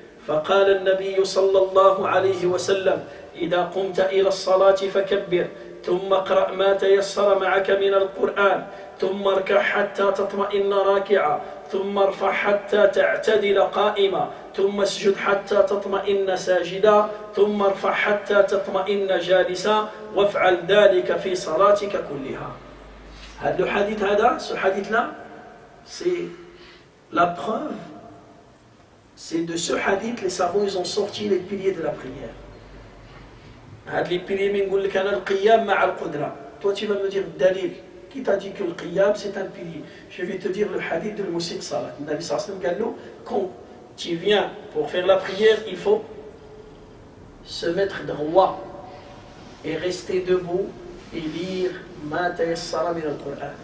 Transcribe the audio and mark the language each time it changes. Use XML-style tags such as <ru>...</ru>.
<ar>فقال النبي صلى الله عليه وسلم إذا قمت إلى الصلاة فكبر، ثم اقرأ ما تيسر معك من القرآن، ثم اركع حتى تطمئن راكعا، ثم ارفع حتى تعتدل قائما، ثم اسجد حتى تطمئن ساجدا، ثم ارفع حتى تطمئن جالسا، وافعل ذلك في صلاتك كلها. هذا الحديث</ar> <fr>ce hadith-là, c'est la preuve. C'est de ce hadith les savants ils ont sorti les piliers de la prière. Les piliers</fr> <ar>من لك أنا القيام مع القدرة.</ar> <fr>Toi tu vas me dire dalil. Qui t'a dit que le qiyam c'est un pilier? Je vais te dire le hadith de Moussi Salat. Le Nabi sallallahu alayhi wa sallam, quand tu viens pour faire la prière, il faut se mettre droit et rester debout et lire</fr> <ar>ma tayassara min al-Qur'an.</ar>